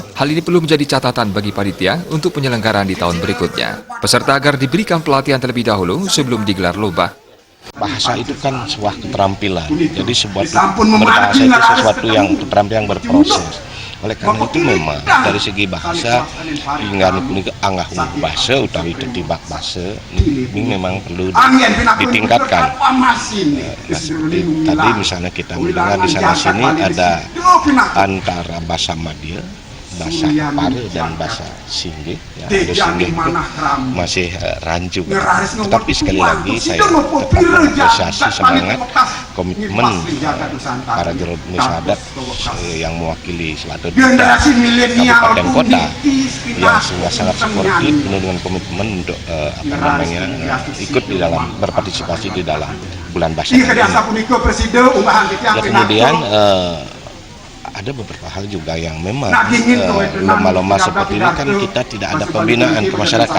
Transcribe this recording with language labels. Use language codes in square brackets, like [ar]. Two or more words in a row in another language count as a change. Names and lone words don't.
[id] Hal ini perlu menjadi catatan bagi panitia untuk penyelenggaraan di tahun berikutnya. Peserta agar diberikan pelatihan terlebih dahulu sebelum digelar lomba. Bahasa itu kan sebuah keterampilan, jadi berbahasa itu sesuatu yang keterampilan yang berproses. Oleh karena itu memang dari segi bahasa hingga anggah bahasa utawi tertibak bahasa ini memang perlu ditingkatkan. Nah, seperti tadi misalnya kita mendengar di sana sini ada antara bahasa Madya, bahasa Pare dan bahasa Singgih, ya, ada Singgih itu masih rancu, tetapi sekali lagi saya tetap mengapresiasi semangat komitmen para juru bendesa adat yang mewakili Selatan kabupaten kota yang sangat suportif penuh dengan komitmen untuk ikut di dalam berpartisipasi di dalam bulan bahasa ini. Ya, kemudian ada beberapa hal juga yang memang lomba-lomba seperti ini kan kita tidak ada pembinaan ke masyarakat.